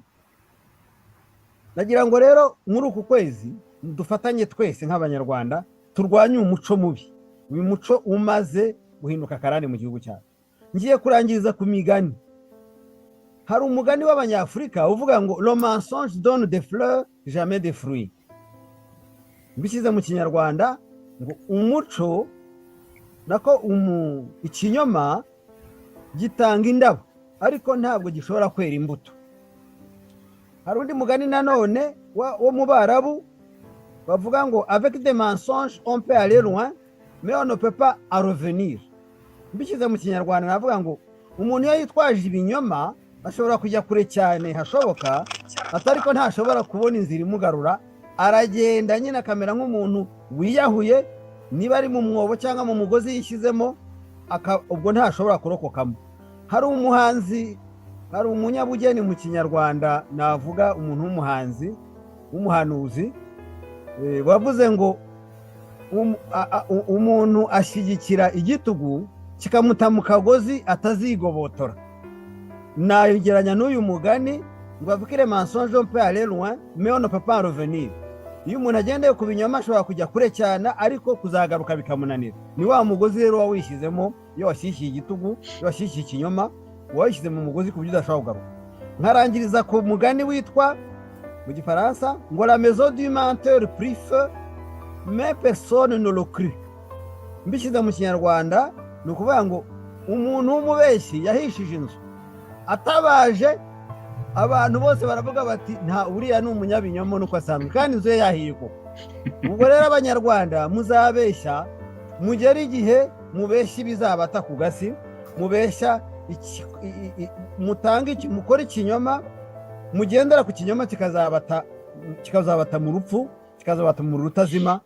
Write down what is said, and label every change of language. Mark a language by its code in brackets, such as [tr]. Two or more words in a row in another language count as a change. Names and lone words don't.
[rw] Nagira ngo rero muri uku kwezi dufatanye twese nk'abanyarwanda turwanye umuco mubi, uyu muco umaze guhinduka karande mu gihugu cyacu. Ngiye kurangiriza ku migani. Hari umugani w'Abanyafurika uvuga ngo [fr] le mensonge donne des fleurs jamais des fruits. [rw] Mbishyize mu Kinyarwanda ngo umuco nako ikinyoma gitanga indabo ariko ntabwo gishobora kwera imbuto. Hari undi mugani nanone wo mu Barabu bavuga ngo [fr] avec des mensonges on peut aller loin mais on ne peut pas en revenir. [rw] Mbishyize mu Kinyarwanda navuga ngo umuntu iyo yitwaje ibinyoma ashobora kujya kure cyane hashoboka, atariko ntashobora kubona inzira imugarura, aragenda nyine akamera nk'umuntu wiyahuye, niba ari mu mwobo cyangwa mu mugozi yishyizemo, ubwo ntashobora kurokokamo. Hari umuhanzi, hari umunyabugeni mu Kinyarwanda navuga umuntu w'umuhanzi w'umuhanuzi wavuze ngo umuntu ashyigikira igitugu kikamuta mu kagozi atazigobotora. Nageranya n'uyu mugani ngo avukire [fr] mensonge on peut aller loin mais on ne peut pas en revenir. [rw] Iyo umuntu agendeye ku binyoma ashobora kujya kure cyane ariko kuzagaruka bikamunanira. Ni wa mugozi rero wawishyizemo, iyo washyishyiye igitugu, iyo washyishyiye ikinyoma, wayishyize mu mugozi ku buryo udashobora kugaruka. Nkarangiriza ku mugani witwa mu Gifaransa ngo [fr] la maison du menteur prit feu mais personne ne le crut. [rw] Mbishyize mu Kinyarwanda ni ukuvuga ngo umuntu w'umubeshyi yahishije inzu, atabaje abantu bose baravuga bati nta uriya ni umunyabinyoma nuko asanzwe kandi inzu ye yahiye koko. Ubwo rero abanyarwanda muzabeshya, mugera igihe mubeshya ibizabata ku gasi, mubeshya mukora ikinyoma, mugendera ku kinyoma kikazabata mu rupfu, kikazabata mu rutazima.